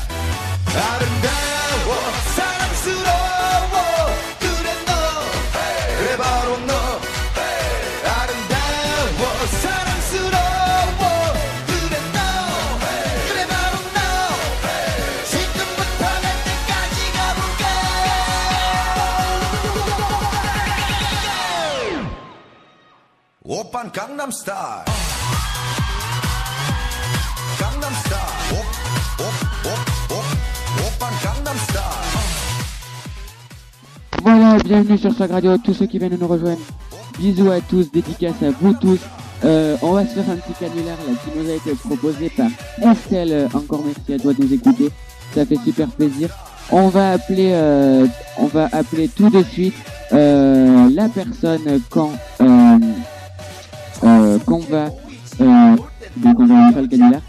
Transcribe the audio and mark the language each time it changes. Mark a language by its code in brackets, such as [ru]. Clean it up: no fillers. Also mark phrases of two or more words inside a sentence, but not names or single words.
[ko] 아름다워 사랑스러워 그래 너 그래 바로 너 아름다워 사랑스러워 그래 너 그래 바로 너 지금부터 갈 때까지 가볼까 오빤 강남스타일 강남스타일 [fr] Voilà, bienvenue sur Swag Radio, tous ceux qui viennent nous rejoindre. Bisous à tous, dédicace à vous tous. On va se faire un petit canular là qui nous a été proposé par Estelle. Encore merci à toi de nous écouter, ça fait super plaisir. On va appeler tout de suite la personne quand donc on va faire le canular.